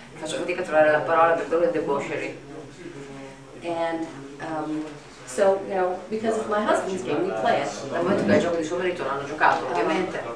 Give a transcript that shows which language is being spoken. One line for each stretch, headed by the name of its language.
Italian: Faccio fatica a trovare la parola per quello, è debauchery.
English: And so, because of my husband's game, we play it.
Italian: Dal momento che il gioco di suo marito l'hanno giocato, ovviamente.